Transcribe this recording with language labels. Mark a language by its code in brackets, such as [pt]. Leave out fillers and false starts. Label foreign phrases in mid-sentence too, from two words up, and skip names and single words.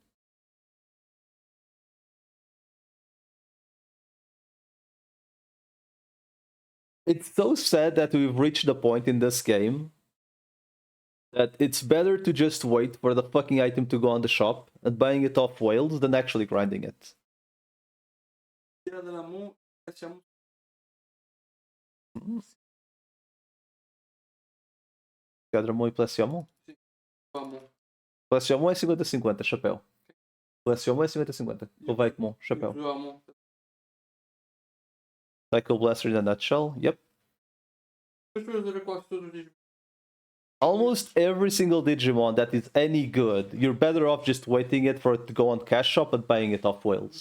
[en] It's so sad that we've reached the point in this game that it's better to just wait for the fucking item to go on the shop and buying it off whales than actually grinding it. [pt] Cadramon e Plessiomon? Plessiomon é 50-50, chapéu. Plessiomon é 50-50. O Vaikemon, chapéu. [en] Cycle Blaster in a nutshell, yep. Almost every single Digimon that is any good, you're better off just waiting it for it to go on Cash Shop and buying it off whales.